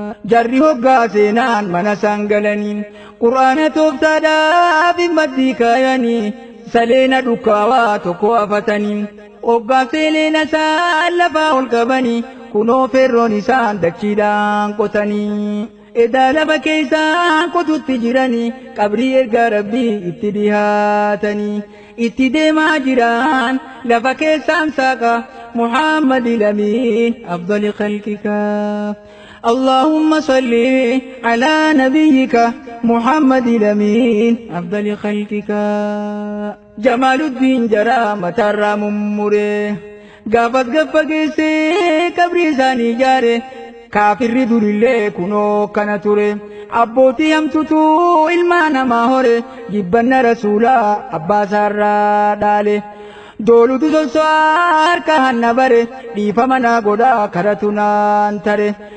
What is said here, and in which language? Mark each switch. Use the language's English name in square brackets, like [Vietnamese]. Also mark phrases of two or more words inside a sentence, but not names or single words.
[Oromo] Jarri hoggaa seenaan mana isaan galanii, Qur'aana tooftaadhaaf maddii kaayanii, saleena dukkaawaa tokko afatanii, hoggaa seleena isaan lafaa ol qabanii, kunoo ferroon isaan dachiidhaan qotanii. Edaa lafa keessaan qotutti jiranii, qabrii ergaa Rabbii itti dhihaatanii. Itti deemaa jiraan lafa keessaan saaqa [Arabic] محمد الأمين أفضل خلقك. اللهم صل على نبيك محمد الأمين أفضل خلقك. جمال الدين جرى متى ممره. [Oromo] Gaafas gaffa geessee qabrii isaanii ijaare. Kaafirri durillee kunoo kana ture. Abbootii hamtutu ilmaa namaa hore. Jibbanna Rasuulaa abbaa isaarraa dhaale. Doolutu sosso'aa harka hanna bare. Dhiifama naa godhaa karatu naan tare.